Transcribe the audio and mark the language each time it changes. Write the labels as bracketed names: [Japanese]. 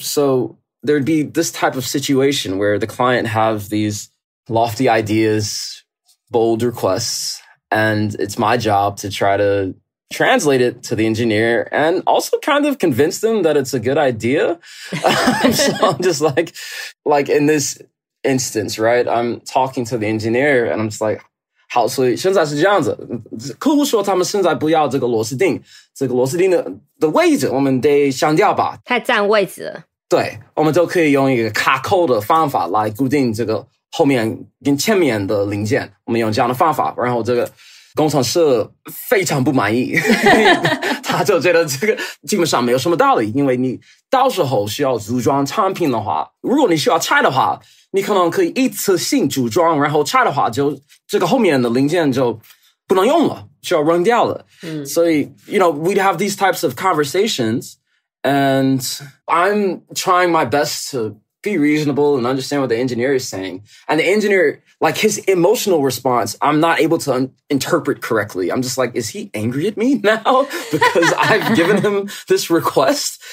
[English] So there'd be this type of situation where the client have these lofty ideas, bold requests, and it's my job to try to translate it to the engineer and also kind of convince them that it's a good idea. So I'm just like in this instance, right? I'm talking to the engineer and I'm just like, [Chinese] 好，所以现在是这样子，客户说他们现在不要这个螺丝钉，这个螺丝钉的位置我们得想掉吧。太占位置了。对，我们都可以用一个卡扣的方法来固定这个后面跟前面的零件，我们用这样的方法，然后这个工程师非常不满意，他就觉得这个基本上没有什么道理，因为你到时候需要组装产品的话，如果你需要拆的话，你可能可以一次性组装，然后拆的话就这个后面的零件就不能用了，需要扔掉了。所以 [English] we'd have these types of conversations, and I'm trying my best to be reasonable and understand what the engineer is saying. And the engineer, like his emotional response, I'm not able to interpret correctly. I'm just like, is he angry at me now because I've given him this request?